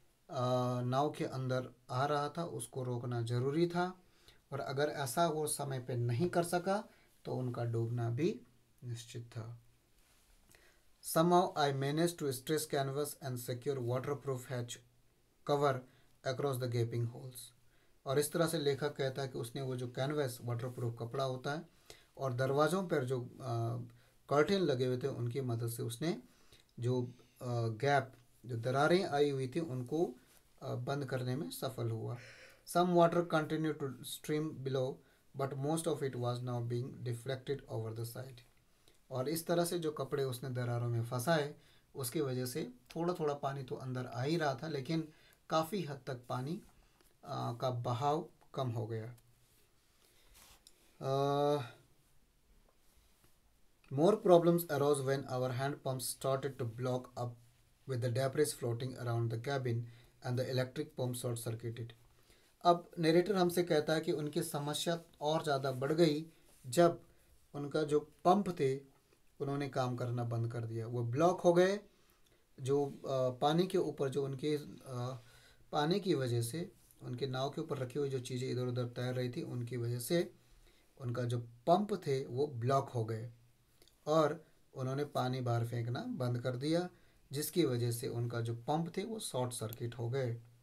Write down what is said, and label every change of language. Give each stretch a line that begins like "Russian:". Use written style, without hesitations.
Hindi: नाव के अंदर आ रहा था उसको रोकना ज़रूरी था, और अगर ऐसा वो समय पे नहीं कर सका तो उनका डूबना भी निश्चित था।
English: Somehow I managed to stress canvas and secure waterproof hatch cover across the gaping holes।
Hindi: और इस तरह से लेखक कहता है कि उसने वो जो कैनवस वाटरप्रूफ कपड़ा होता है और दरवाज़ों पर जो कर्टेन लगे हुए थे उनकी मदद से उसने जो गैप, जो दरारें आई हुई थी उनको बंद करने में सफल हुआ।
English: Some water continue to stream below but most of it was now being deflected over the side.
Hindi: और इस तरह से जो कपड़े उसने दरारों में फंसाए उसकी वजह से थोड़ा थोड़ा पानी तो अंदर आ ही रहा था, लेकिन काफ़ी हद तक पानी का बहाव कम हो गया।
English: More problems arose when our hand pumps started to block up with the debris floating around the cabin and the electric pump short circuited।
Hindi: अब नरेटर हमसे कहता है कि उनकी समस्या और ज़्यादा बढ़ गई जब उनका जो पंप थे उन्होंने काम करना बंद कर दिया, वो ब्लॉक हो गए। जो पानी के ऊपर जो उनके पानी की वजह से उनके नाव के ऊपर रखी हुई जो चीज़ें इधर उधर तैर रही थी उनकी वजह से उनका जो पंप थे वो ब्लॉक हो गए और उन्होंने पानी बाहर फेंकना बंद कर दिया, जिसकी वजह से उनका जो पंप थे वो शॉर्ट सर्किट हो गए।